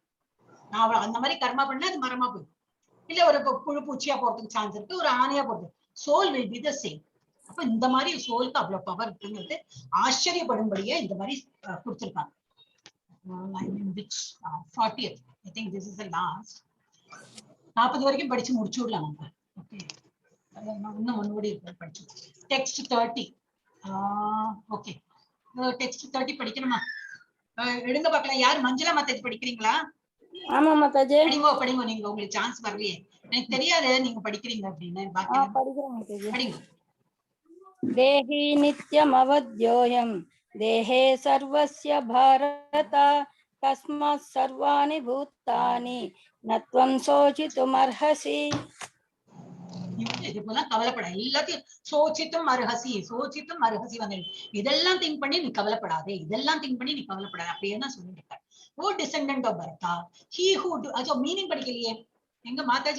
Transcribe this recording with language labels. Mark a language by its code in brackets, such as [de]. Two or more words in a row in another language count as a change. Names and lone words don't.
[ta] நான் அந்த மாதிரி கர்மா பண்ணா அது மரமா போயிடும். இல்ல ஒரு புழு பூச்சியா போறதுக்கு சான்ஸ் இருக்கு, ஒரு ஆணையா போறது. [en] soul will be the same. [ta] அப்ப இந்த மாதிரி சோலுக்கு அவ்வளவு பவர் இருக்குங்கிறது ஆச்சரியப்படும்படியா இந்த மாதிரி கொடுத்திருக்காங்க. [en] 40th, I think this is the last. [ta] 40 வரைக்கும் படிச்சு முடிச்சு விடலாம் நம்ம. ஓகே, இன்னும் ஒன்னுபடி படிச்சு. டெக்ஸ்ட் 30. ஓகே, டெக்ஸ்ட் 30 படிக்கணுமா? எடுங்க பார்க்கலாம். யார் மஞ்சளா மாத்தாஜி படிக்கிறீங்களா? ஆமா மாதாஜி. படிங்க. நீங்க உங்களுக்கு சான்ஸ் வரலையே, எனக்கு தெரியாது நீங்க படிக்கிறீங்க அப்படின்னு. படிங்க. [sa] देही नित्यम् अवध्योऽयम् देहे सर्वस्य भारत तस्मात् सर्वाणि भूतानि नत्वम् शोचितुम् अर्हसि. [ta] இதுக்கெல்லாம் கவலைப்பட, எல்லாத்தையும் [sa] शोचितुम् अर्हसि [ta] வந்து இதெல்லாம் திங்க் பண்ணி நீ கவலைப்படாதே, இதெல்லாம் திங்க் பண்ணி நீ கவலைப்படாத அப்படின்னு தான் சொல்லிட்டு இருக்காரு. [en] O descendant of Bharata, he who to meaning [ta] படிக்கலையே எங்க மாதாஜி?